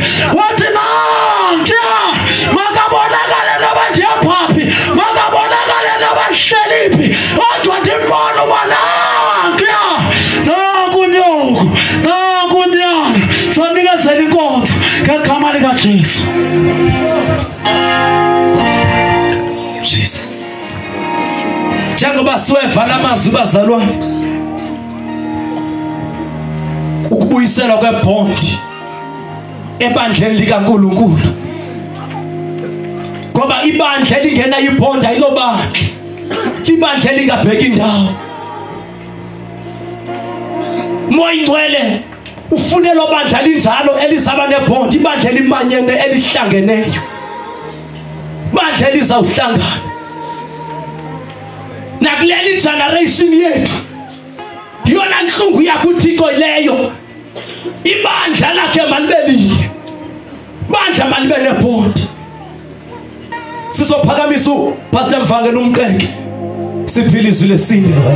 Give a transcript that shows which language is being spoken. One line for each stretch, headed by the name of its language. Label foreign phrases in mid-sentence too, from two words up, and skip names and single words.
Xhosa: Wathi nankuya makabonakale noba ndiyaphaphi, makabonakale noba ndihleliphi, kodwa ndimbone uba nankuya nakunyoko nakunyana. Sonikezela inkonzo ngegama likaJesu. Jesus. Njengoba siweva lamazwi bazalwane, ukubuyisela kwebhondi ebandleni likaNkulunkulu, ngoba ibandla lingena ibhondi ayilobandla, ibandla lingabheki indawo. Moya ingcwele ufunela bandla linjalo elizaba nebhondi, ibandla limanyene elihlangeneyo, bandla lizawuhlangana. Nakuleli generation yethu yona inhlungu yakho uThixo leyo, ibandla lakhe malibe linye, bandla malibe nebhondi. sizophakamisa uPastor Mvangela umqeke siphila izwi lesine